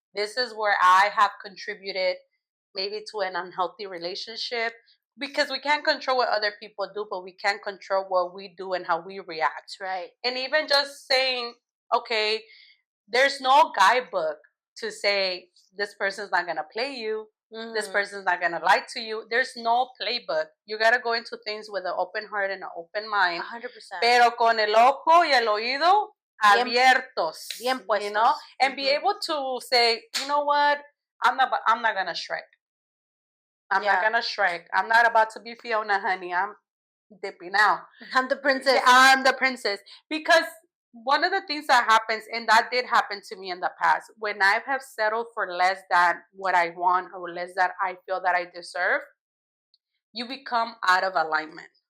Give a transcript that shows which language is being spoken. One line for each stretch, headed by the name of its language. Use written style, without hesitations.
English: This is where I have contributed maybe to an unhealthy relationship, because we can't control what other people do, but we can control what we do and how we react. Right. And even just saying, okay, there's no guidebook to say this person's not going to play you. This person's not going to lie to you. There's no playbook. You got to go into things with an open heart and an open mind. 100%.
Spanish: Pero con el ojo y el oído abiertos. Bien puestos.
English: And be able to say, you know what? I'm not going to shrek. I'm not going to shrek. I'm not about to be Fiona, honey. I'm dipping out. I'm the princess. I'm the princess. Because one of the things that happens, and that did happen to me in the past, when I have settled for less than what I want, or less than I feel that I deserve, you become out of alignment.